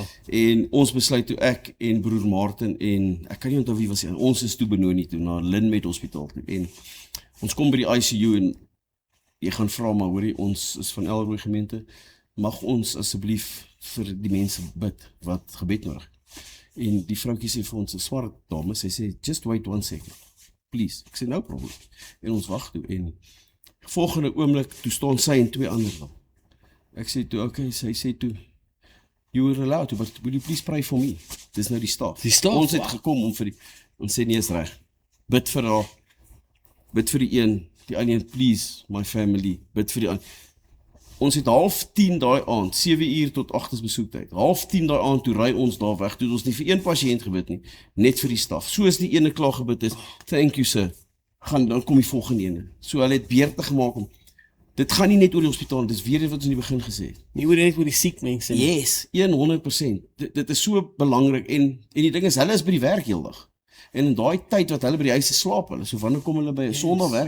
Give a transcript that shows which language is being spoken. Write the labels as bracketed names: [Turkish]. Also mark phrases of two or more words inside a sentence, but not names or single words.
[Afrikaans] En ons besluit toe ek en broer Martin en ek kan nie onthou wie was nie. Ons is toe Benoni toe na Linmet Hospitaal toe. En ons kom by die ICU en jy gaan vra, maar hoorie, ons is van Elrooi gemeente, mag ons asseblief vir die mense bid wat gebed nodig. En die vroutjie sê vir ons, 'n swart dame, sy sê, [English] "Just wait 1 second. Please." [Afrikaans] Ek sê, [English] "No problem." [Afrikaans] En ons wag toe en volgende oomblik toe staan sy en 2 ander daar. Ek sê toe, okay, sy sê toe, [English] "You were allowed to, but will you please pray for me?" [Afrikaans] Dis nou die staf. Die staf, Ons het wow. gekom om ons sê, "Nee, is reg. Bid vir haar. Bid vir die een, please, [English] my family. [Afrikaans] Bid vir die ander." Ons het 9:30 daai aand, 7 uur tot 8 is besoektyd. 9:30 daai aand toe ry ons daar weg. Toe ons nie vir een pasiënt gebid nie, net vir die staf. Soos die ene klaar gebid is, [English] "Thank you sir." [Afrikaans] Dan kom die volgende ene. So hulle het beurte gemaak om dit gaan nie net oor die hospitaal, dis weer wat ons in die begin gesê het. Nie oor net oor die siek mense nie. Yes, 100%. Dit is so belangrik en die ding is hulle is by die werk heeldag. En in daai tyd wat hulle by die huis slaap hulle, so wanneer kom hulle by 'n Sondag werk?